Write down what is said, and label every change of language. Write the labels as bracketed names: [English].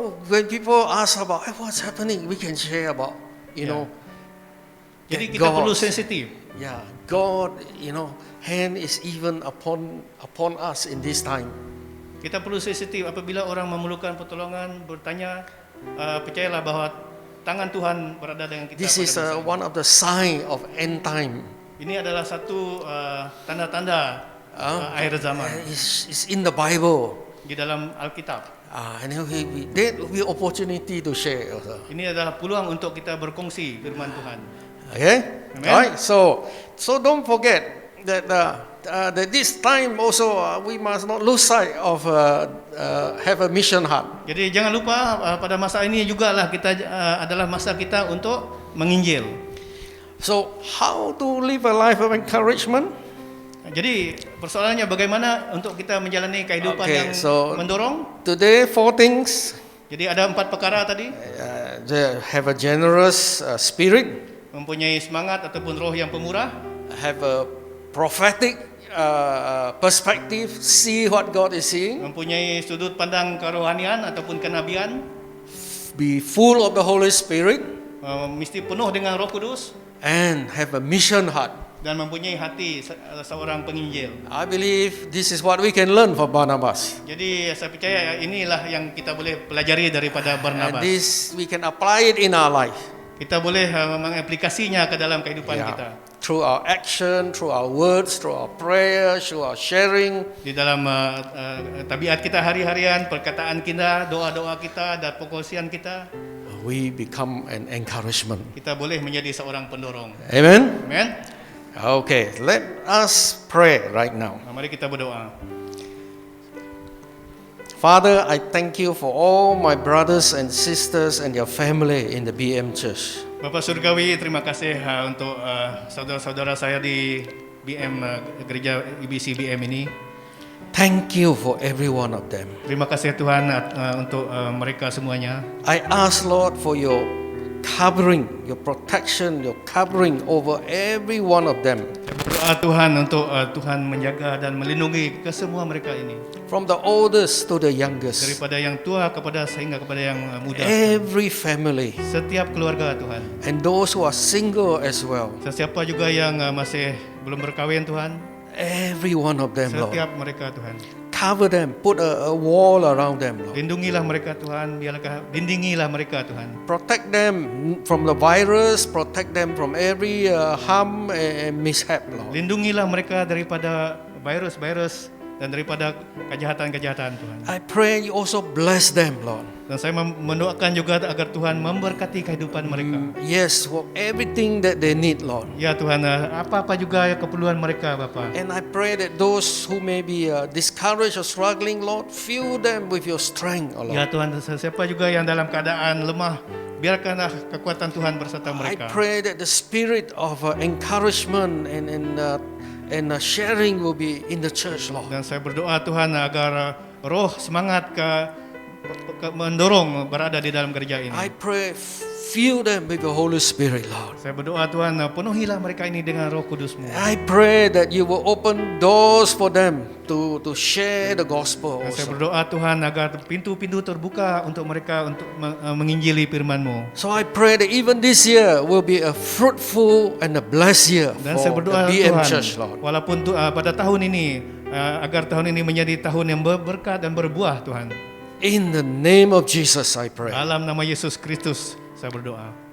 [English] When people ask about what's happening, we can share about, [Malay] Jadi kita perlu sensitif. [English] Yeah, God, hand is even upon us in this time. [Malay] Kita perlu sensitif apabila orang memerlukan pertolongan, bertanya, percayalah bahwa tangan Tuhan berada dengan kita. [English] This is one of the sign of end time. [Malay] Ini adalah satu tanda-tanda akhir zaman. [English] It's in the Bible. [Malay] Di dalam Alkitab. [English] And there will be opportunity to share also. [Malay] Ini adalah peluang untuk kita berkongsi firman Tuhan. [English] Okay? Amen. Alright. So don't forget that this time also we must not lose sight of have a mission heart. [Malay] Jadi jangan lupa pada masa ini jugalah kita adalah masa kita untuk menginjil. [English] So how to live a life of encouragement? [Malay] Jadi persoalannya bagaimana untuk kita menjalani kehidupan yang mendorong? [English] Today 4 things. [Malay] Jadi ada 4 perkara tadi. [English] Have a generous spirit. [Malay] Mempunyai semangat ataupun roh yang pemurah. [English] Have a prophetic perspective. See what God is seeing. [Malay] Mempunyai sudut pandang kerohanian ataupun kenabian. [English] Be full of the Holy Spirit. [Malay] Mesti penuh dengan Roh Kudus. [English] And have a mission heart. [Malay] dan mempunyai hati seorang penginjil. [English] I believe this is what we can learn from Barnabas. [Malay] Jadi saya percaya inilah yang kita boleh pelajari daripada [English] And [Malay] Barnabas. [English] this we can apply it in our life. [Malay] Kita boleh mengaplikasinya ke dalam kehidupan kita. [English] Through our action, through our words, through our prayer, through our sharing. [Malay] Di dalam tabiat kita hari-harian, perkataan kita, doa-doa kita dan perkongsian kita, [English] We become an encouragement. [Malay] kita boleh menjadi seorang pendorong. [English] Amen? Amen. Okay, let us pray right now. [Malay] Mari kita berdoa. [English] Father, I thank you for all my brothers and sisters and your family in the BM Church. [Malay] Bapak Surgawi, terima kasih untuk saudara-saudara saya di BM Gereja IBC BM ini. [English] Thank you for every one of them. [Malay] Terima kasih Tuhan untuk mereka semuanya. [English] I ask, Lord, for your covering, your protection, your covering over every one of them. [Malay] Berdoa Tuhan untuk Tuhan menjaga dan melindungi ke semua mereka ini. [English] From the oldest to the youngest. [Malay] Daripada yang tua sehingga kepada yang muda. [English] Every family. [Malay] Setiap keluarga Tuhan. [English] And those who are single as well. [Malay] Sesiapa juga yang masih belum berkahwin Tuhan. [English] Every one of them, Lord. [Malay] Setiap mereka Tuhan. [English] Cover them, put a wall around them, Lord. [Malay] Lindungilah mereka Tuhan, lindungilah mereka Tuhan. [English] Protect them from the virus, protect them from every harm and mishap, Lord. [Malay] Lindungilah mereka daripada virus-virus dan daripada kejahatan-kejahatan Tuhan. [English] I pray you also bless them, Lord. [Malay] Dan saya mendoakan juga agar Tuhan memberkati kehidupan mereka. [English] Yes, for everything that they need, Lord. [Malay] Ya Tuhan, apa-apa juga keperluan mereka Bapa. [English] And I pray that those who may be discouraged or struggling, Lord, fill them with your strength, oh [Malay] Ya [English] Lord. [Malay] Tuhan, siapa juga yang dalam keadaan lemah, biarkanlah kekuatan Tuhan berserta mereka. [English] pray that the spirit of encouragement and sharing will be in the church, Lord. [Malay] Dan saya berdoa Tuhan agar roh semangat mendorong berada di dalam gereja ini. [English] I pray fill them with the Holy Spirit, Lord. [Malay] Saya berdoa Tuhan, penuhilah mereka ini dengan Roh Kudus-Mu. [English] I pray that you will open doors for them to share the gospel [Malay] Dan saya [English] also. [Malay] berdoa Tuhan agar pintu-pintu terbuka untuk mereka untuk menginjili firman-Mu. [English] So I pray that even this year will be a fruitful and a blessed year [Malay] Dan saya [English] for [Malay] berdoa [English] the BM [Malay] Tuhan, [English] Church, Lord. [Malay] walaupun pada tahun ini, agar tahun ini menjadi tahun yang berberkat dan berbuah Tuhan. [English] In the name of Jesus, I pray. [Malay] Dalam nama Yesus Kristus saya berdoa.